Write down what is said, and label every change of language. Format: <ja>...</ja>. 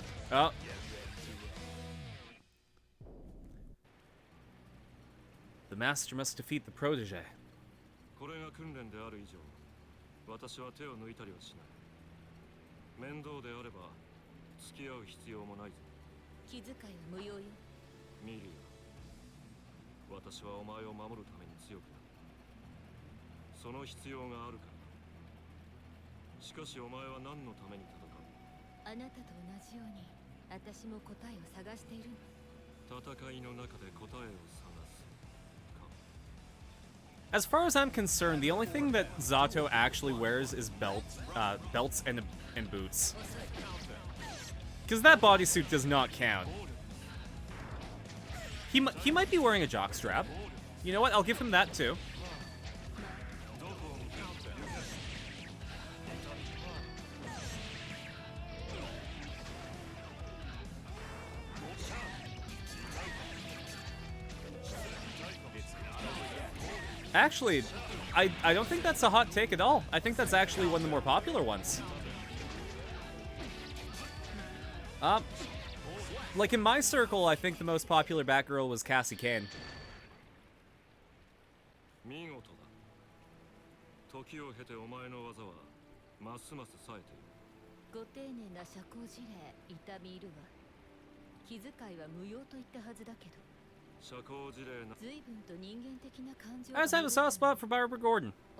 <en>Oh. The master must defeat the protege.</en> <ja>これが訓練である以上、私は手を抜いたりはしない。面倒であれば付き合う必要もないぞ。気遣いは無用よ。ミリア、私はお前を守るために強くなる。その必要があるから。しかしお前は何のために戦う？あなたと同じように、私も答えを探しているの。戦いの中で答えを探す。</ja> <en>As far as I'm concerned, the only thing that Zato actually wears is belts and boots. Because that bodysuit does not count. He might be wearing a jockstrap. You know what? I'll give him that too. Actually, I don't think that's a hot take at all. I think that's actually one of the more popular ones. Like in my circle, I think the most popular Batgirl was Cassie Kane.</en> <ja>見事だ。時を経てお前の技はますます冴えている。ご丁寧な社交辞令、痛み入るわ。気遣いは無用と言ったはずだけど。</ja> <en>I just have a soft spot for Barbara Gordon.</en>